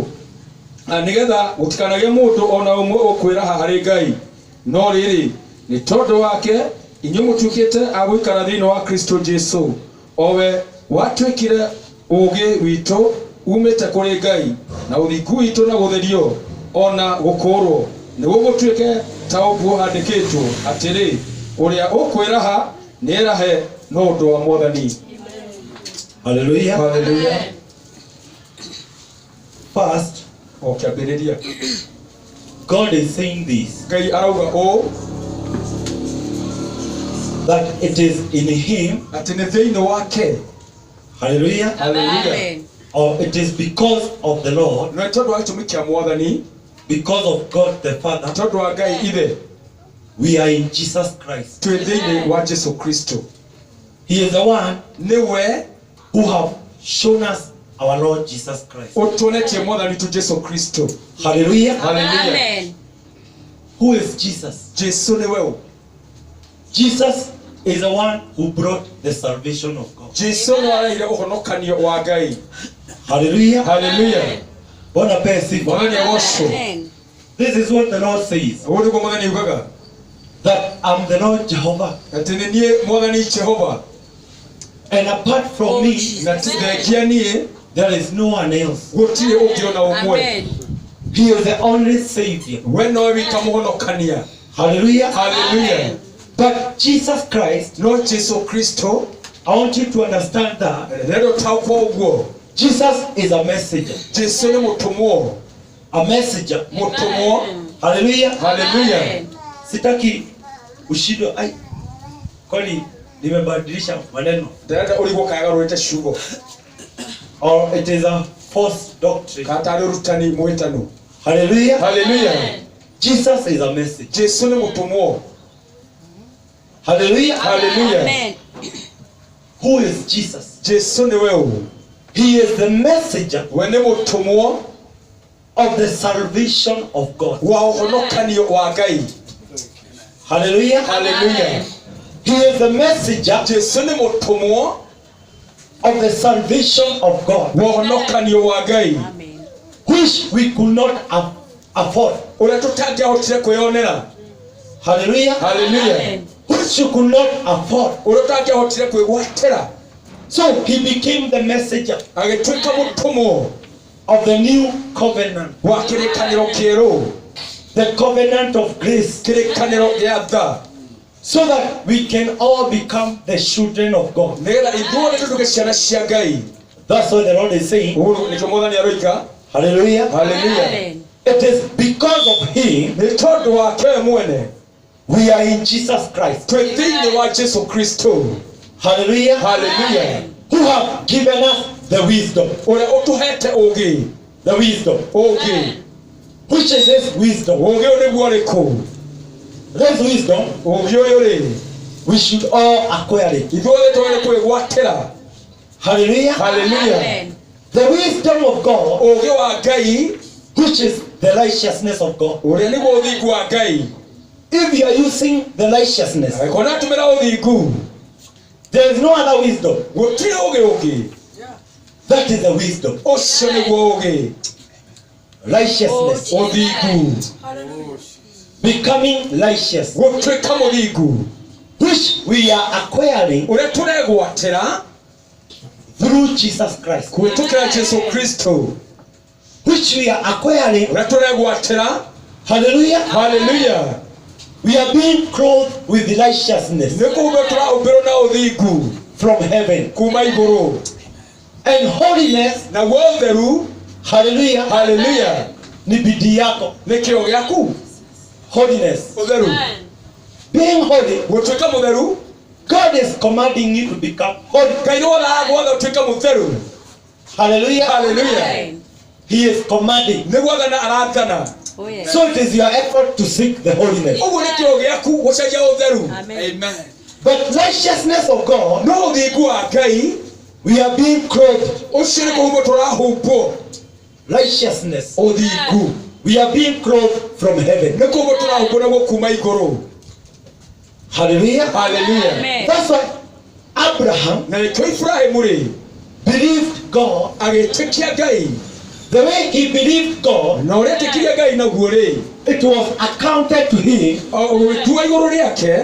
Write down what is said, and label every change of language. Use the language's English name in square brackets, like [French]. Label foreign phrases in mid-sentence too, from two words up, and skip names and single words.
[Kikuyu] Na nĩgetha gũtikanagĩe mũndũ ona ũmwe ũkwĩraha harĩ Ngai, no rĩrĩ nĩ tondũ wake inyuĩ mũtuĩkĩte a gũikara thĩinĩ wa Kristo Jesu, o we watuĩkire ũgĩ witũ umĩte kũrĩ Ngai na ũthingu witũ na gũtherio ona gũkũũrwo nĩguo gũtuĩke ta ũguo handĩkĩtwo atĩrĩ ũrĩa ũkwĩraha nĩerahe no ũndũ wa Mwathani. Hallelujah. Hallelujah. [English] First, [Kikuyu] okĩambĩrĩria [English] God is saying this, [Kikuyu] Ngai arauga ũũ [English] that it is in him, [Kikuyu] atĩ nĩ thĩinĩ wake. hallelujah, Hallelujah. [English] or it is because of the Lord, [Kikuyu] nĩ tondũ wa gĩtũmi kĩa Mwathani, [English] because of God the Father, [Kikuyu] tondũ wa Ngai ithe [English] we are in Jesus Christ. [Kikuyu] twĩ thĩinĩ wa Jesu Kristo. [English] He is the one [Kikuyu] Nĩwe [English] who have shown us our Lord Jesus Christ. [Kikuyu] ũtuonetie Mwathani tu Jesu Kristo. Hallelujah. Hallelujah. Amen. [English] Who is Jesus? [Kikuyu] Jesu nĩwe ũ. [English] Jesus is the one who brought the salvation of God. [Kikuyu] Jesu nĩ arehire ũhonokanio wa Ngai. Hallelujah. Hallelujah. [Swahili] Bwana apewe sifa. [Kikuyu] Mwathani agocwo. Amen. [English] This is what the Lord says, [Kikuyu] Ũguo nĩguo Mwathani augaga [English] that I'm the Lord Jehovah, [Kikuyu] atĩ nĩ niĩ Mwathani Jehova [English] and apart from me [Kikuyu] na thengia niĩ [English] there is no one else. [Kikuyu] gũtirĩ ũngĩ ona ũmwe. Amen. [English] He is the only Savior. [Kikuyu] We nowe wika mũhonokania. Hallelujah. Hallelujah. [English] But Jesus Christ, [Kikuyu] No Jesu Kristo [English] I want you to understand that [Kikuyu] rĩrĩa ũtaũkwo ũguo [English] Jesus is a messenger. [Kikuyu] Jesu nĩ mũtũmwo. [English] A messenger. [Kikuyu] Mũtũmwo. Hallelujah. Hallelujah. [Swahili] Sitaki ushindo ai. Kwani nimebadilisha maneno. [Kikuyu] Ndĩrenda ũrigwo kagarũrĩte ciugo. [English] Or it is a false doctrine. [Kikuyu] Katarĩ ũrutani mũhĩtanu. Hallelujah. Hallelujah. [English] Jesus is a message. [Kikuyu] Jesu nĩ mũtũmwo. Hallelujah. Hallelujah. Amen. [English] Who is Jesus? [Kikuyu] Jesu nĩwe ũ. [English] He is the messenger [Kikuyu] We nĩ mũtũmwo [English] of the salvation of God. [Kikuyu] wa ũhonokanio wa Ngai. Hallelujah. Hallelujah. [English] He is the messenger [Kikuyu] Jesu nĩ mũtũmwo [English] of the salvation of God, [Kikuyu] wa ũhonokanio wa Ngai. Amen. [English] which we could not afford. [Kikuyu] Ũrĩa tũtangĩahotire kwĩyonera. Hallelujah. Hallelujah. Amen. [English] which you could not afford. [Kikuyu] urotangĩahotire kwĩgwatĩra. [English] So he became the messenger [Kikuyu] Agĩtuĩka mũtũmwo [English] of the new covenant, [Kikuyu] wa kĩrĩkanĩro kĩerũ, [English] the covenant of grace, [Kikuyu] kĩrĩkanĩro gĩa tha, [English] so that we can all become the children of God. [Kikuyu] nĩgetha ithuothe tũtuĩke ciana cia Ngai. [English] That's what the Lord is saying. [Kikuyu] Ũguo nĩkĩo Mwathani aroiga. Hallelujah. Hallelujah. [English] It is because of him [Kikuyu] Nĩ tondũ wake we mwene [English] we are in Jesus Christ. [Kikuyu] twĩ thĩinĩ wa Jesũ Kristo. Hallelujah. Hallelujah. [English] Who have given us the wisdom. [Kikuyu] Ũrĩa ũtũhete ũũgĩ. [English] The wisdom. [Kikuyu] Ũũgĩ. [English] Which is this wisdom? [Kikuyu] Ũũgĩ ũyũ nĩguo ũrĩkũ? [English] This wisdom, [Kikuyu] Ũũgĩ ũyũ rĩ, [English] we should all acquire it. [Kikuyu] ithuothe twagĩrĩirwo kwĩgwatĩra. Hallelujah. Hallelujah. [English] The wisdom of God, [Kikuyu] Ũũgĩ wa Ngai, [English] which is the righteousness of God. [Kikuyu] ũrĩa nĩguo ũthingu wa Ngai. [English] If you are using the righteousness, [Kikuyu] Angĩkorwo nĩ atũmĩra ũthingu, [English] there is no other wisdom. [Kikuyu] gũtirĩ ũũgĩ ũngĩ. [English] That is the wisdom. [Kikuyu] Ũcio nĩguo ũũgĩ. [English] Righteousness. [Kikuyu] Ũthingu. [English] Becoming righteous. [Kikuyu] Gũtuĩka mũthingu. [English] Which we are acquiring [Kikuyu] Ũrĩa tũregwatĩra [English] through Jesus Christ. [Kikuyu] kũhĩtũkĩra Jesũ Kristo. [English] Which we are acquiring. [Kikuyu] Ũrĩa tũregwatĩra. Hallelujah. Hallelujah. [English] We are being clothed with righteousness [Kikuyu] Nĩ kũhumbĩrwo tũrahumbĩrwo na ũthingu [English] from heaven. [Kikuyu] kuma igũrũ. [English] And holiness, [Kikuyu] Naguo ũtheru, hallelujah, hallelujah, [Swahili] ni bidii yako. [Kikuyu] nĩ kĩo gĩaku. [English] Holiness. [Kikuyu] Ũtheru. [English] Being holy, [Kikuyu] Gũtuĩka mũtheru, [English] God is commanding you to become holy. [Kikuyu] Ngai nĩ wathaga gwatha ũtuĩke mũtheru. Hallelujah. Hallelujah. [English] He is commanding. [Kikuyu] Nĩ gwathana arathana. [English] So it is your effort to seek the holiness. [Kikuyu] Ũguo nĩ kĩo gĩaku gũcaria ũtheru. Amen. [English] But righteousness of God, [Kikuyu] No ũthingu wa Ngai, [English] we are being clothed. [Kikuyu] ũcio nĩ kũhumbwo tũrahumbwo. [English] Righteousness. [Kikuyu] Ũthingu. [English] We are being clothed from heaven. [Kikuyu] Nĩ kũhumbwo tũrahumbwo naguo kuma igũrũ. Hallelujah. Hallelujah. Amen. [English] That's why Abraham [Kikuyu] Na nĩkĩo Ibrahimu rĩ, [English] believed God. [Kikuyu] agĩtĩkia Ngai. [English] The way he believed God, [Kikuyu] Na ũrĩa etĩkirie Ngai naguo rĩ, [English] it was accounted to him. [Kikuyu] ũgĩtua igũrũ rĩake,